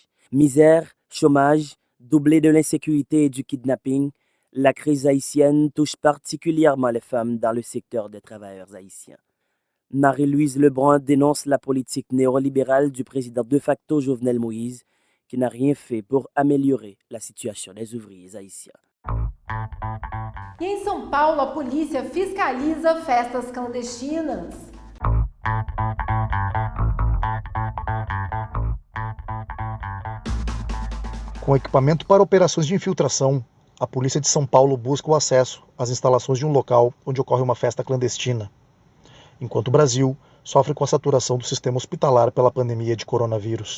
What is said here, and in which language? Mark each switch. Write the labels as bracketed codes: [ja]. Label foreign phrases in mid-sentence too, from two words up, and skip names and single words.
[fr] Misère, chômage, doublé de l'insécurité et du kidnapping, la crise haïtienne touche particulièrement les femmes dans le secteur des travailleurs haïtiens. Marie-Louise Lebrun dénonce la politique néolibérale du président de facto Jovenel Moïse, qui n'a rien fait pour améliorer la situation des ouvriers haïtiens. [pt] E em São Paulo, a polícia fiscaliza festas clandestinas. Com equipamento para operações de infiltração, a polícia de São Paulo busca o acesso às instalações de um local onde ocorre uma festa clandestina, enquanto o Brasil sofre com a saturação do sistema hospitalar pela pandemia de coronavírus.